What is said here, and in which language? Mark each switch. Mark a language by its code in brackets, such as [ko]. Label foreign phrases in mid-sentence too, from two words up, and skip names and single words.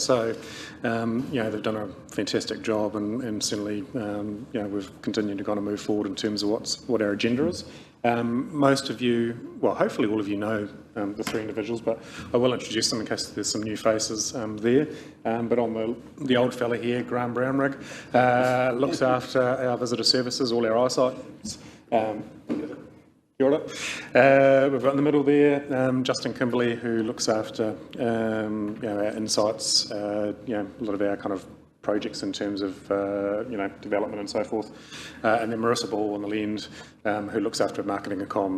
[en] So, you know, they've done a fantastic job, and certainly, you know, we've continued to kind of move forward in terms of what our agenda is. Most of you, well, hopefully all of you know the three individuals, but I will introduce them in case there's some new faces there. But on the old fella here, Graham Brownrigg, looks after our visitor services, all our eyesights. [mi] Kia ora. [en] We've got in the middle there Justin Kimberley, who looks after you know, our insights, you know, a lot of our kind of projects in terms of you know, development and so forth, and then Marissa Ball on the end, who looks after marketing and comms.